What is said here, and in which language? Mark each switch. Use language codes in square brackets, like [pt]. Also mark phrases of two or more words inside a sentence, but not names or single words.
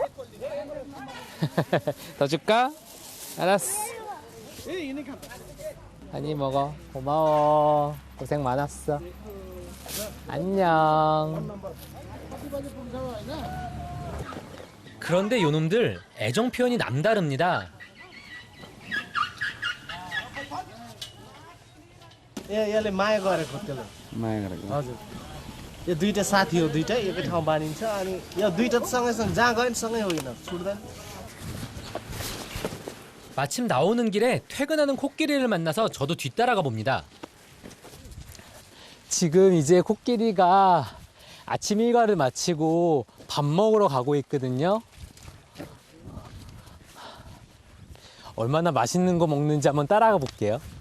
[ko] 더 줄까? 알았어. 많이 먹어. 고마워. 고생 많았어. 안녕. 그런데 요놈들 애정 표현이 남다릅니다. [ne] यसले माया गरेको त्यसले माया गरेको. हजुर यो दुईटा साथी हो दुईटा एकै ठाउँ बानिन्छ अनि यो दुईटा सँगैसँग जहाँ गयो नि सँगै होइन छुट्दैन. [ko] 마침 나오는 길에 퇴근하는 코끼리를 만나서 저도 뒤따라가 봅니다. 지금 이제 코끼리가 아침 일과를 마치고 밥 먹으러 가고 있거든요. 얼마나 맛있는 거 먹는지 한번 따라가 볼게요.